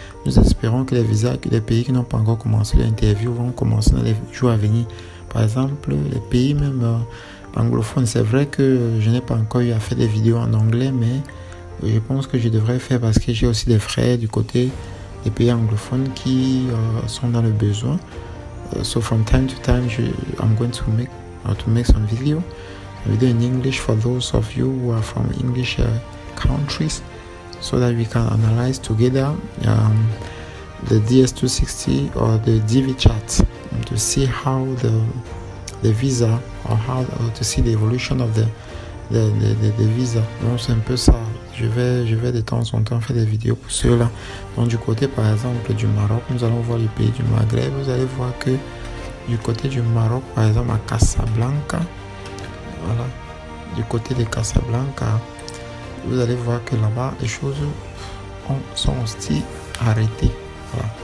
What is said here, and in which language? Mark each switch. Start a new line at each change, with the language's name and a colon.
French: Nous espérons que les pays qui n'ont pas encore commencé l'interview vont commencer dans les jours à venir. Par exemple, les pays même anglophones, c'est vrai que je n'ai pas encore eu à faire des vidéos en anglais, mais je pense que je devrais faire parce que j'ai aussi des frères du côté des pays anglophones qui sont dans le besoin.
English: So from time to time, I'm going to make some video in English for those of you who are from English countries, so that we can analyze together the DS260 or the DV chart to see how the visa or how to see the evolution of the visa.
French: Donc c'est un peu ça. Je vais de temps en temps faire des vidéos pour ceux-là. Donc du côté par exemple du Maroc, nous allons voir le pays du Maghreb. Vous allez voir que du côté du Maroc, par exemple à Casablanca, voilà, du côté de Casablanca, vous allez voir que là-bas les choses sont aussi arrêtées. Voilà.